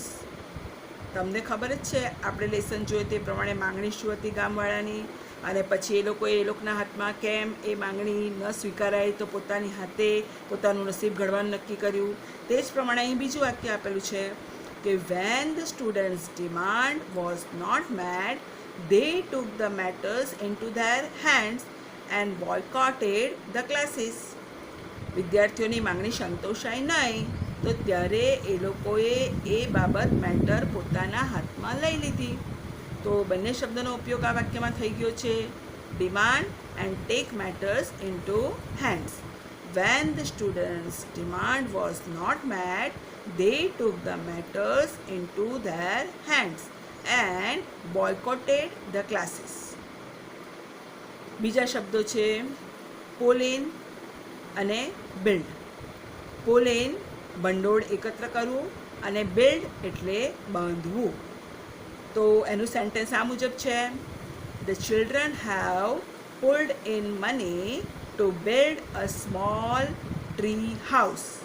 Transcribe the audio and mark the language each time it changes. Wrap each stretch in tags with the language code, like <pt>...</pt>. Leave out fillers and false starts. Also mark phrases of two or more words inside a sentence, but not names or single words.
<gu>તમને ખબર જ છે, આપણે લેસન જોયું તે પ્રમાણે માંગણી શું હતી ગામવાળાની, અને પછી એ લોકોના હાથમાં કેમ એ માંગણી ન સ્વીકારાય તો પોતાની હાથે પોતાનું નસીબ ઘડવાનું નક્કી કર્યું. તે જ પ્રમાણે અહીં બીજું વાક્ય આપેલું છે કે</gu> <en>When the students demand was not made they took the matters into their hands and boycotted the classes.</en> <gu>વિદ્યાર્થીઓની માંગણી સંતોષાય નહીં તો ત્યારે એ લોકોએ એ બાબત મેટર પોતાના હાથમાં લઈ લીધી. તો બંને શબ્દનો ઉપયોગ આ વાક્યમાં થઈ ગયો છે,</gu> <en>demand and take matters into hands. When the students demand was not made they took the matters into their hands and boycotted the classes.</en> <gu>બીજા શબ્દો છે પોલેન અને બિલ્ડ. પોલેન ભંડોળ એકત્ર કરવું અને બિલ્ડ એટલે બાંધવું. તો એનું સેન્ટેન્સ આ મુજબ છે,</gu> <en>The children have pulled in money to build a small tree house.</en>